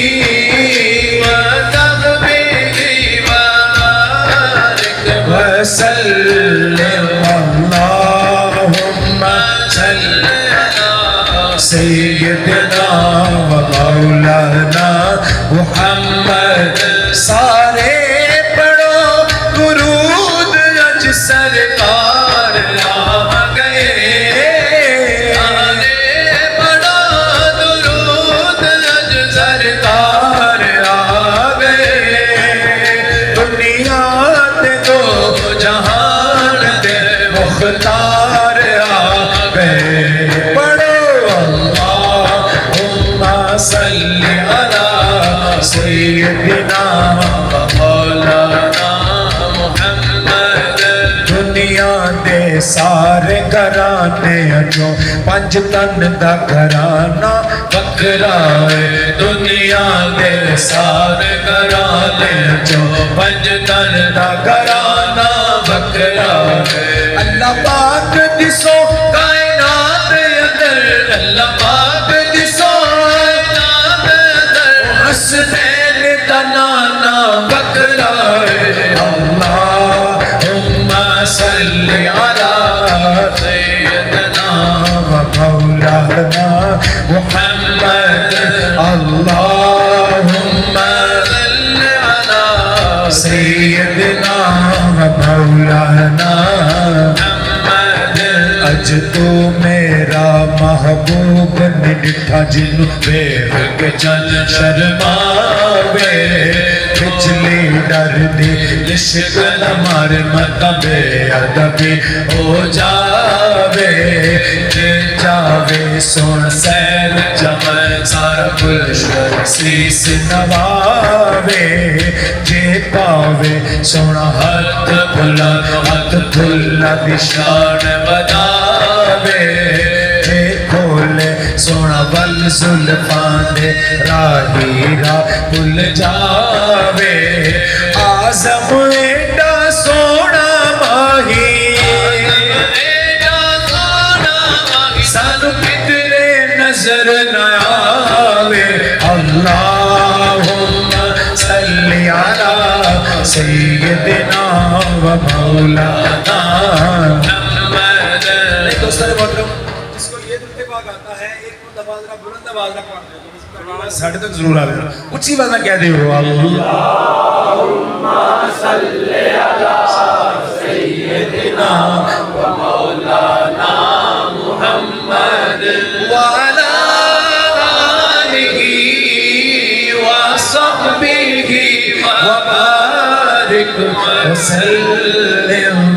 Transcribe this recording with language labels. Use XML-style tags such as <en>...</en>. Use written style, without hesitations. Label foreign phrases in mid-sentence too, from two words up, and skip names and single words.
<ar>وصحبه وبارك وسلم اللهم صل على سيدنا ومولانا محمد</ar> <pa>سارے پڑھو درود اج سرکار آ گئے سارے پڑھو درود اج سرکار آ گئے دنیا دے دو جہان دے مختار آ گئے</pa> <ar>پڑھو اللہم صل علی سیدنا مولانا</ar> <pa>محمد دنیا دے سارے گھرانے جو پنج تن دا گھرانہ وکھرا ہے دنیا دے سارے گھرانے جو پنج تن دا گھرانہ وکھرا ہے اللہ پاک دسو کائنات اندر اللہ پاک دسو کائنات اندر حسنین دا نانا وکھرا ہے</pa> <ar>اللہم صل علی سیدنا ومولانا محمد اللہم صل علی سیدنا ومولانا محمد</ar> <pa>اج تو میرا محبوب نے ڈٹھا جنو دیکھ کے چل شرماوے بجلی ڈر دی عشق ہمارے مطبے ادبی ہو جاوے جے جاوے سن سیر جمع سارا گلشن سیس نواوے جے پاوے سونا ہاتھ بھلا دشان بداوے جے کھولے سونا ول زلفان دے راہی راہ بھل جاوے آزم ایڈا سونا ماہی سانو کدرے نظر نہ آوے</pa> <ar>اللہم صل علی سیدنا و مولانا محمد</ar> <ur>ایک دوستہ نے بہت لوگ جس کو یہ درود پاک آتا ہے ایک متبادرہ بلند آواز رکھ پڑھتے ہیں ساڑھے تک ضرور آ رہے ہیں اچھی بات نہ کہہ دے ہو</ur> <ar>اللہم صل علی سیدنا و مولانا محمد وعلی آلہ وصحبہ وبارک وسلم</ar>